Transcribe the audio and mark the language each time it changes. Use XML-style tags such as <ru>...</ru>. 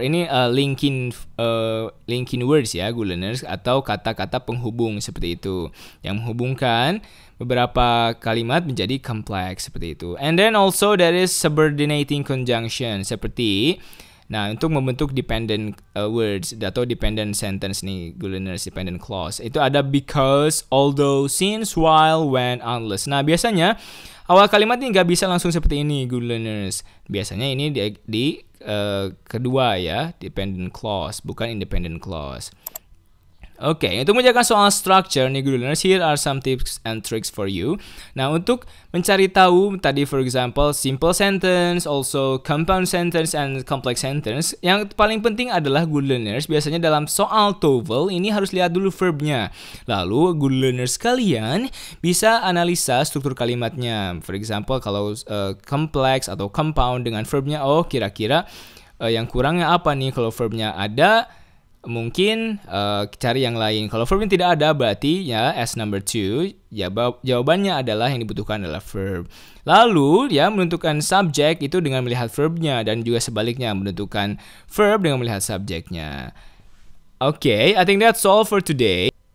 <id>Ini linking words ya,</id> <en>good learners,</en> <id>atau kata-kata penghubung seperti itu yang menghubungkan beberapa kalimat menjadi kompleks seperti itu.</id> <en>And then also there is subordinating conjunction</en> <id>seperti, nah, untuk membentuk dependent words atau dependent sentence nih,</id> <en>good learners,</en> <id>dependent clause. Itu ada because, although, since, while, when, unless. Nah, biasanya awal kalimat ini nggak bisa langsung seperti ini,</id> <en>good learners.</en> <id>Biasanya ini di kedua ya, dependent clause, bukan independent clause. Oke, untuk menjaga soal structure nih, good learners,</id> <en>here are some tips and tricks for you.</en> <id>Nah, untuk mencari tahu tadi, for example,</id> <en>simple sentence, also compound sentence, and complex sentence,</en> <id>yang paling penting adalah,</id> <en>good learners,</en> <id>biasanya dalam soal TOEFL ini harus lihat dulu verbnya. Lalu,</id> <en>good learners,</en> <id>kalian bisa analisa struktur kalimatnya. For example, kalau complex atau compound dengan verbnya, oh kira-kira yang kurangnya apa nih? Kalau verbnya ada, mungkin cari yang lain. Kalau verbnya tidak ada, berarti ya</id> <en>as number 2</en> <id>ya, jawabannya adalah yang dibutuhkan adalah verb. Lalu ya, menentukan subjek itu dengan melihat verbnya, dan juga sebaliknya, menentukan verb dengan melihat subjeknya.</id> <en>Okay, I think that's all for today.</en>